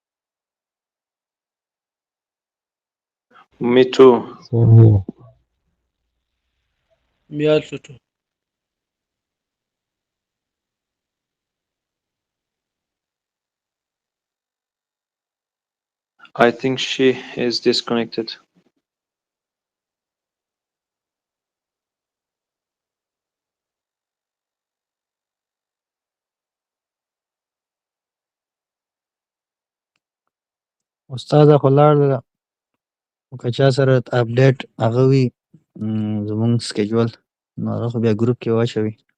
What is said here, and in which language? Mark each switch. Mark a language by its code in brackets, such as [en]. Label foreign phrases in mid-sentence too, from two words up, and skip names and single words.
[en] Me too. Same here. Me also too. I think she is disconnected. [ps] استاد خو لاړ ده. که چا سره اپډیټ هغه وي زموږ سکیجول نو هغه خو بیا ګروپ کې واچوي.